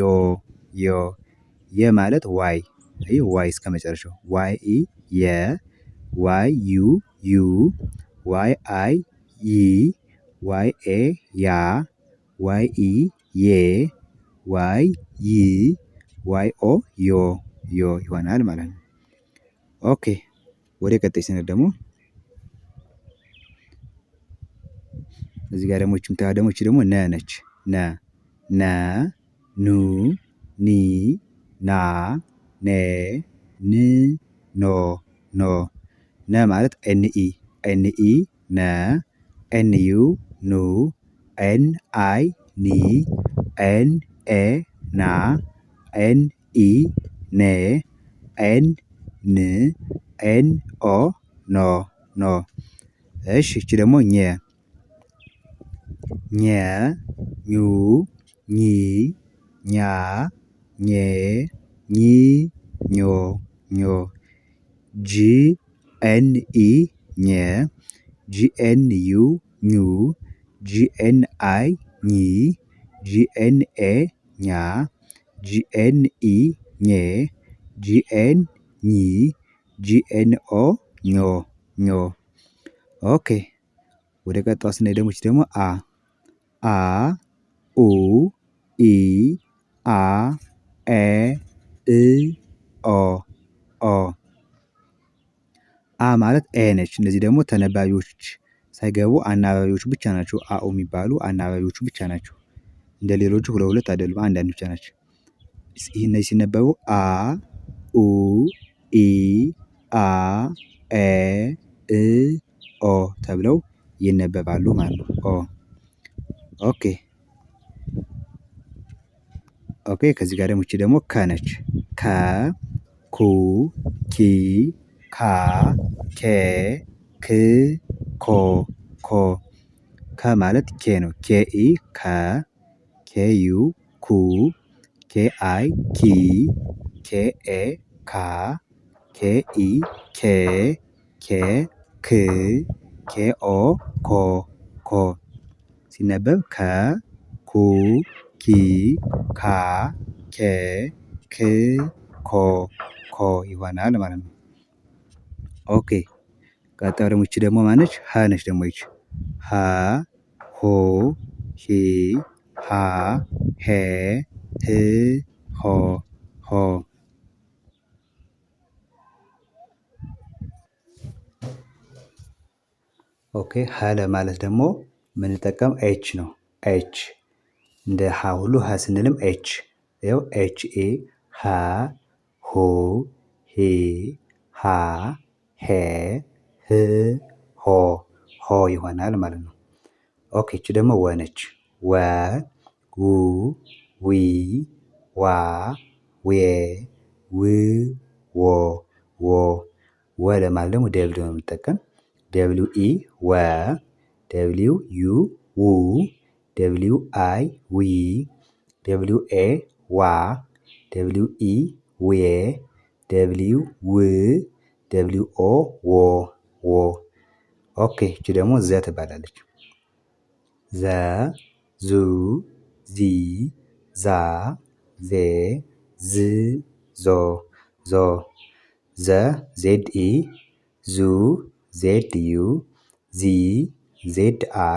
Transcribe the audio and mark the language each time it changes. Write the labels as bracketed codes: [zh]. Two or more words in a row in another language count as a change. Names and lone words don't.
[am] ዮ። የ ማለት [en] Y Y [am] እስከ መጨረሻው [en] Y E [am] የ [en] Y U [am] ዩ [en] Y I [am] ይ [en] Y A [am] ያ [en] Y E [am] ዬ ዋይ ይ [en] Y O [am] ዮ ዮ ይሆናል ማለት ነው። ኦኬ ወደ ቀጣይ ስንሄድ ደግሞ እዚህ ጋር ደግሞ የምታዩት ደግሞ እቺ ደግሞ ነ ነች። ነ ነ ኑ ኒ ና ኔ ን ኖ ኖ ነ ማለት [en] NE NE [am] ነ ኤንዩ ኑ ኤንአይ ኒ ኤንኤ ና ኤንኢ ኔ [en] N NO [am] ኖ ኖ። እሺ እቺ ደግሞ ኘ ኘ ኙ ኚ ኛ ኜ ኚ ኞ ኞ [en] G N E [am] ኘ ጂ [en] N U [am] ኙ [en] G N I [am] ኚ [en] G N A [am] ኛ [en] G N E [am] ኘ [en] G N [am] ኚ [en] G N O [am] ኞ ኞ። ኦኬ ወደ ቀጣዩ ስናይ ደግሞ እቺ ደግሞ አ አ ኡ ኢ አ ኤ እ ኦ ኦ አ ማለት ኤ ነች። እነዚህ ደግሞ ተነባቢዎች ሳይገቡ አናባቢዎች ብቻ ናቸው። አኡ የሚባሉ አናባቢዎቹ ብቻ ናቸው። እንደ ሌሎቹ ሁለት ሁለት አይደሉም፣ አንዳንድ ብቻ ናቸው። ይህ እነዚህ ሲነበቡ አ ኡ ኢ አ ኤ እ ኦ ተብለው ይነበባሉ ማለት ነው። ኦ ኦኬ ኦኬ። ከዚህ ጋር ደግሞ እቺ ደግሞ ከ ነች። ከ ኩ ኪ ካ ኬ ክ ኮ ኮ ከ ማለት ኬ ነው። [en] K E [am] ከ [en] K U [am] ኩ [en] K I [am] ኪ [en] K A [am] ካ [en] K E [am] ኬ ኬ ክ [en] K O [am] ኮ ኮ ሲነበብ ከ ኩ ኪ ካ ኬ ክ ኮ ኮ ይሆናል ማለት ነው። ኦኬ ቀጣዩ ደግሞ እቺ ደግሞ ማነች? ሀ ነች። ደግሞ ይቺ ሀ ሁ ሂ ሃ ሄ ህ ሆ ሆ። ኦኬ ሀ ለማለት ደግሞ የምንጠቀም ኤች ነው። ኤች እንደ ሀ ሁሉ ሀ ስንልም ኤች ይኸው [en] H A [am] ሀ ሁ ሂ ሃ ሄ ህ ሆ ሆ ይሆናል ማለት ነው። ኦኬ እቺ ደግሞ ወ ነች። ወ ው ዊ ዋ ዌ ው ዎ ዎ ወ ለማለት ደግሞ ደብሊው ነው የምንጠቀም። [en] W E [am] ወ [en] W U [am] ው [en] W I [am] ዊ [en] W A [am] ዋ [en] W E [am] ዌ ደብሊው ው ደብሊው ኦ ዎ ዎ። ኦኬ እቺ ደግሞ ዘ ትባላለች። ዘ ዙ ዚ ዛ ዜ ዝ ዞ ዞ ዘ [en] Z E [am] ዙ [en] Z U [am] ዚ [en] Z I